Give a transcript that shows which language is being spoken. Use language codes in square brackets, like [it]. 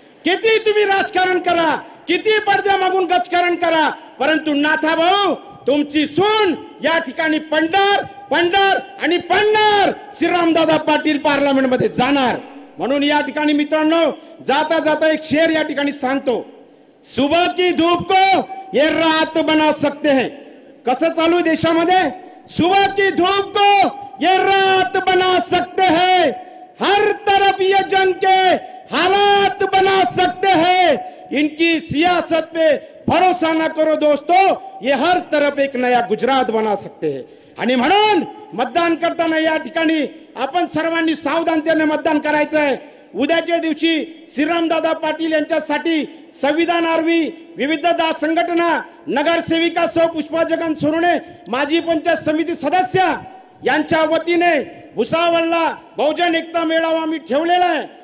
[mr] किती तुम्ही राजकारण करा, किती पडद्या मागून राजकारण करा, परंतु नाथाभाऊ तुमची सून या ठिकाणी पडणार आणि पडणार. श्रीरामदादा पाटील पार्लियामेंट मध्ये जाणार. म्हणून या ठिकाणी मित्रांनो, जाता जाता एक शेर या ठिकाणी सांगतो. [hi] सुबह की धूप को ये रात बना सकते हैं. [mr] कसं चालू देशामध्ये, [hi] सुबह की धूप को ये रात बना सकते हैं, हर तरफ ये जंग के हालात बना सकते हैं. इनकी सियासत पे भरोसा न करो दोस्तों, ये हर तरफ एक नया गुजरात बना सकते हैं. [mr] आणि म्हणून मतदान करताना या ठिकाणी आपण सर्वांनी सावधानतेने मतदान करायचं आहे. उद्याच्या दिवशी श्रीरामदादा पाटील यांच्यासाठी संविधानार्वी विविध संघटना, नगरसेविका सौ पुष्पा जगन सोनवणे, माजी पंचायत समिती सदस्य यांच्या वतीने भुसावळला बहुजन एकता मेळावा आम्ही ठेवलेला आहे.